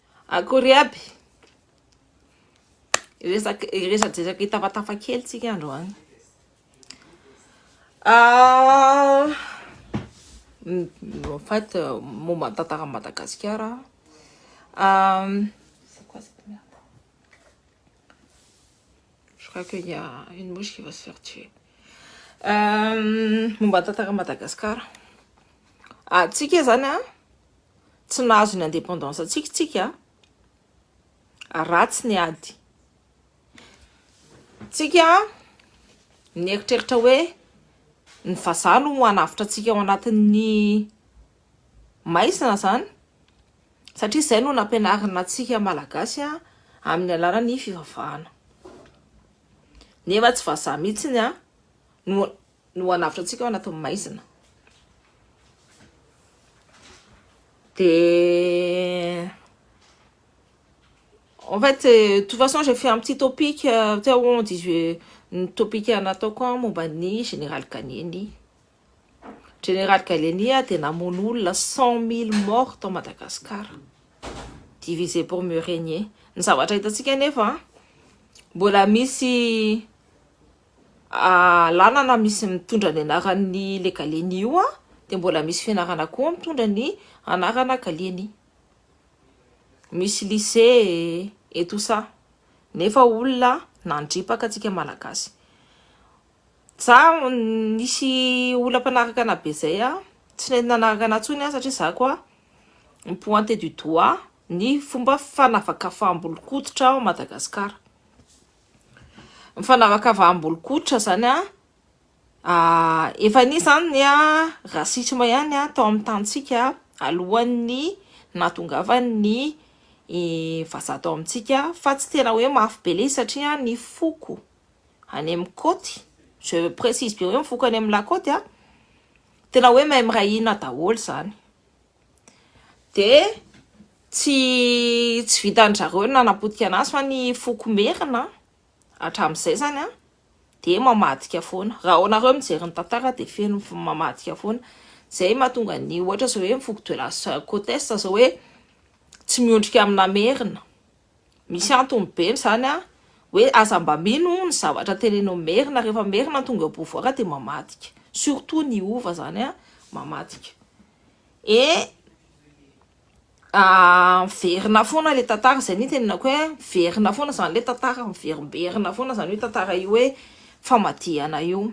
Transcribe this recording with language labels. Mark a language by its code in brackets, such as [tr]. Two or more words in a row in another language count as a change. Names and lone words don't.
[mg] Akory aby. Resadresaka hitafatafa kely tsika androany. [fr] En fait, [mg] momba ny tantara Madagasikara. [fr] C'est quoi cette merde? Je crois qu'il y a une mouche qui va se faire tuer. [mg] Momba ny tantara Madagasikara. Tsika zany tsy nahazo ny indépendance tsika ratsy ny ady. Tsika nieritreritra hoe ny vazaha no hanavitra antsika ao anatin'ny maizina zany, satria izay no nampianarina antsika malagasy amin'ny alalan'ny fivavahana. Nefa tsy vazaha mihitsiny no hanavitra antsika ao anatin'ny maizina. [fr] En fait, de toute façon, j'ai fait un petit topic, où on dit un topic [mg] nataoko momba ny Général Kaneny. Général Kaneny dia namono olona 100 000 [fr] morts à Madagascar. Divisé pour mieux régner. [mg] Ny zavatra hitantsika nefa mbola misy lalana misy mitondra ny anaran'ny le Kaleny io dia mbola misy fianarana koa mitondra ny anarana Kaleny. Misy [fr] lycée et tout ça. [mg] Nefa olona nandripaka antsika malagasy. Za nisy olona mpanaraka ana be zay tsy nanaraka ana tsony satria za koa [fr] pointé du doigt [mg] ny fomba fanavakafaham-bolokoditra ao Madagasikara. Ny fanavakafaham-bolokoditra zany efa nisy zany ny rasisme ihany tao amin'ny tantsika alohan'ny nahatongavan'ny vazaha tao amintsika, fa tsy tena hoe mafy be le satria ny foko any amin'ny côte, [fr] je précise bien [mg] hoe ny foko any amin'ny [fr] la côte [mg] tena hoe mahay mirahina daholo zany. De tsy vitan'ny zareo nanapotika anazy fa ny foko merina hatramin'izay zany de mamadika foana. Raha onareo mijery ny tantara de feno mamadika foana. Zay mahatonga ny ohatra zao hoe foko [fr] de la côte est [mg] zao hoe tsy miondrika amina merina. Misy antony be zany hoe aza mba mino ny zavatra tenenao merina, rehefa merina tonga am-povoara de mamadika. Surtout ny ova zany mamadika. Verina foana le tantara, zay ny tenenako hoe verina foana zany le tantara, miverimberina foana zany hoe tantara io hoe famadihana io.